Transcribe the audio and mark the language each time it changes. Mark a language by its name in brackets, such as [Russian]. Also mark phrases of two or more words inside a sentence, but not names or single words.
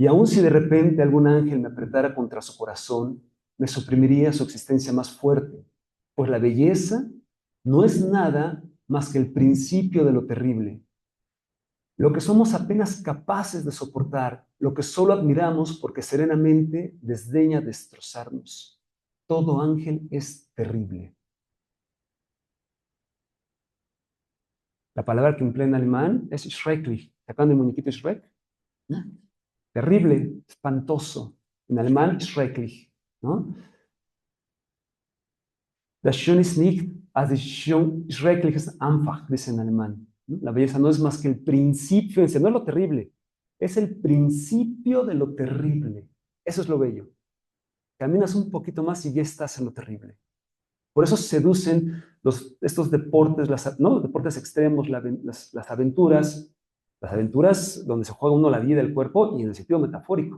[Spanish] Y aun si de repente algún ángel me apretara contra su corazón, me suprimiría su existencia más fuerte, pues la belleza no es nada más que el principio de lo terrible, lo que somos apenas capaces de soportar, lo que solo admiramos porque serenamente desdeña destrozarnos. Todo ángel es terrible. La palabra que emplea en alemán es schrecklich. ¿Se acuerdan del muñequito Shrek? ¿No? Terrible, espantoso. En alemán, [German] schrecklich, ¿no? Das Schöne ist nicht, als schrecklich ist einfach, [Spanish] dice en alemán, ¿no? La belleza no es más que el principio, no es lo terrible, es el principio de lo terrible. Eso es lo bello. Caminas un poquito más y ya estás en lo terrible. Por eso seducen estos deportes, ¿no? Los deportes extremos, las aventuras donde se juega uno la vida, el cuerpo, y en el sentido metafórico.